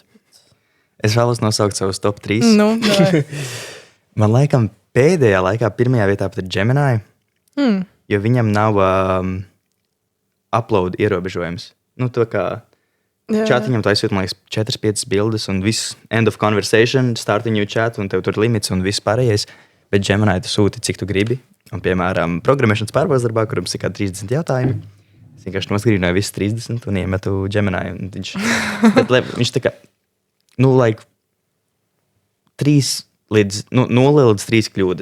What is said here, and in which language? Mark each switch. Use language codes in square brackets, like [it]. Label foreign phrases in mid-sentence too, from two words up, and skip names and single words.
[lv] Es vēlos nosaukt savus [en] top 3. [lv] Man laikam pēdējā laikā pirmajā vietā pat ir Gemini, jo viņam nav upload ierobežojums. To kā čatiņam taisot, man liekas, 4-5 bildes un viss [en] end of conversation, start a new chat [lv] un tev tur limits un viss pārējais. Bet Gemini tu sūti, cik tu gribi. Un, piemēram, programmēšanas pārbaudas darbā, kuram ir kā 30 jautājumi. Es vienkārši noskrīnoju visus 30 un iemetu Gemini. Un viņš tā kā, 3 līdz 0 līdz 3 kļūdas parasti ir.